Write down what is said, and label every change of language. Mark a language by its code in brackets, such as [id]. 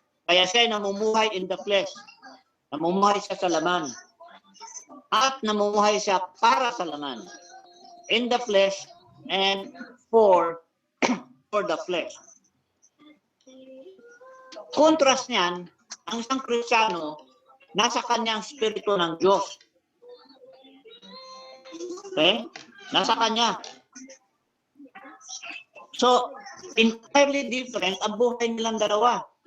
[tl] Kaya siya namumuhay [en] in the flesh. [tl] Namumuhay siya sa laman. At namumuhay siya para sa laman. [en] In the flesh and for the flesh. [tl] Contrast niyan, ang isang Kristiyano, nasa kanyang Espiritu ng Diyos. Okay? Nasa kanya. So, entirely different ang buhay nilang dalawa.